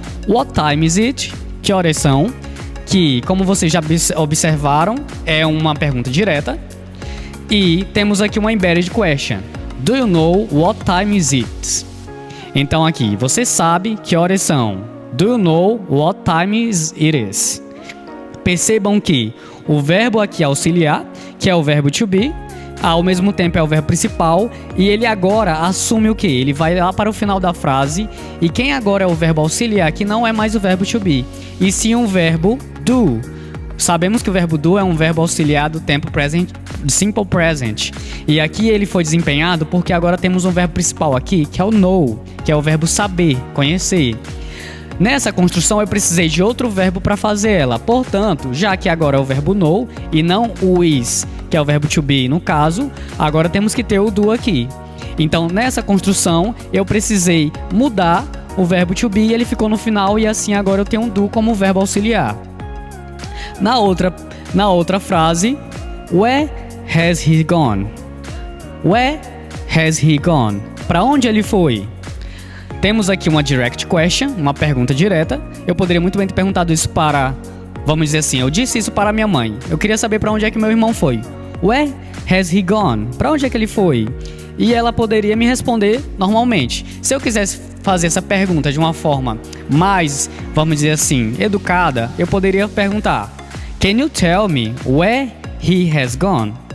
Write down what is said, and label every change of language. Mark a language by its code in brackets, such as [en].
[en] What time is it? [pt] Que horas são? Que, como vocês já observaram, é uma pergunta direta. E temos aqui uma Embedded Question. [en] Do you know what time is it? [pt] Então aqui, você sabe que horas são? [en] Do you know what time it is? [pt] Percebam que o verbo aqui auxiliar, que é o verbo to be, ao mesmo tempo é o verbo principal e ele agora assume o quê? Ele vai lá para o final da frase e quem agora é o verbo auxiliar aqui não é mais o verbo to be, e sim um verbo do. Sabemos que o verbo do é um verbo auxiliar do tempo present, simple present, e aqui ele foi desempenhado porque agora temos um verbo principal aqui, que é o know, que é o verbo saber, conhecer. Nessa construção eu precisei de outro verbo para fazer ela, portanto, já que agora é o verbo know e não o is, que é o verbo to be no caso, agora temos que ter o do aqui. Então nessa construção eu precisei mudar o verbo to be e ele ficou no final e assim agora eu tenho um do como verbo auxiliar. Na outra frase, [en] where has he gone? Where has he gone? [pt] Para onde ele foi? Temos aqui uma direct question, uma pergunta direta. Eu poderia muito bem ter perguntado isso para, vamos dizer assim, eu disse isso para minha mãe. Eu queria saber para onde é que meu irmão foi. [en] Where has he gone? [pt] Para onde é que ele foi? E ela poderia me responder normalmente. Se eu quisesse fazer essa pergunta de uma forma mais, vamos dizer assim, educada, eu poderia perguntar: [en] Can you tell me where he has gone?